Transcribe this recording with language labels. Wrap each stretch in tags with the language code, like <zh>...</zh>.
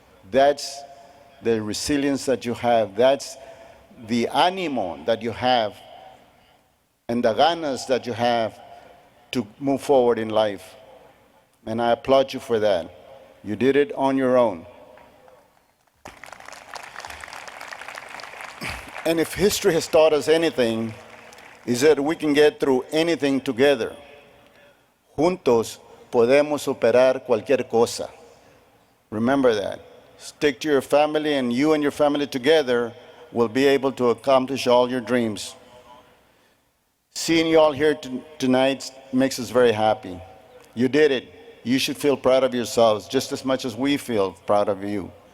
<en>That's the resilience that you have. That's the ánimo that you have and the ganas that you have to move forward in life. And I applaud you for that. You did it on your own. And if history has taught us anything, is that we can get through anything together.</en> <es>Juntos podemos superar cualquier cosa.</es> <en>Remember that. Stick to your family, and you and your family together will be able to accomplish all your dreams. Seeing you all here tonight makes us very happy. You did it. You should feel proud of yourselves just as much as we feel proud of you.</en>